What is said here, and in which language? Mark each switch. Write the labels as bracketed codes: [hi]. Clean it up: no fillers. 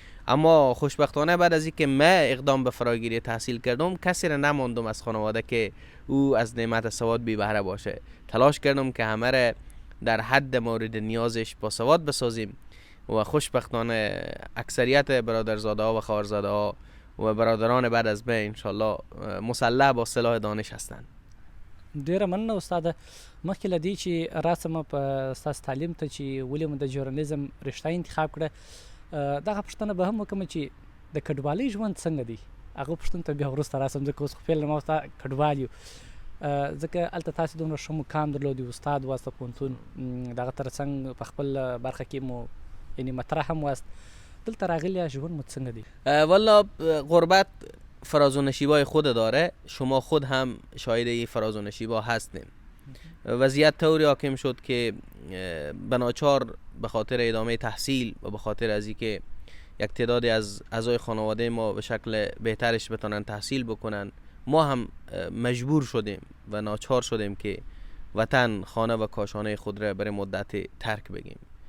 [fa] اما خوشبختانه بعد از اینکه من اقدام به فراگیری تحصیل کردم، کسی را نماندم از خانواده که او از نعمت سواد بی بهره باشه. تلاش کردم که همه را در حد مورد نیازش با سواد بسازیم و خوشبختانه اکثریت برادرزاده ها و خواهرزاده ها و برادران بعد از من انشالله مسلح با سلاح دانش هستند. [ps] ډیره مننه استاده. مخکې له دې چې راسم په ستاسو تعلیم ته چې ولې مو د ژورنالیزم رشته انتخاب کړه، دغه پوښتنه به هم وکړم چې د کډوالۍ ژوند څنګه دی؟ هغه پوښتنې ته بیا وروسته راسم، ځکه اوس خو فعلا ما ورته کډوال یو، ځکه هلته تاسې دومره ښه مقام درلودي، استاد واست په پوهنتون، دغه تر څنګ په خپل برخه کې مو یعنې مطرح هم واست، دلته راغلی ژوند مو څنګه دی؟ [fa] والا غربت فراز و نشیبای خود داره، شما خود هم شاهد این فراز و نشیبا هستین. وضعیت طوری حاکم شد که بناچار به خاطر ادامه تحصیل و به خاطر از اینکه یک تعدادی از اعضای خانواده ما به شکل بهترش بتونن تحصیل بکنن، ما هم مجبور شدیم و ناچار شدیم که وطن، خانه و کاشانه خود را برای مدت ترک بگیم.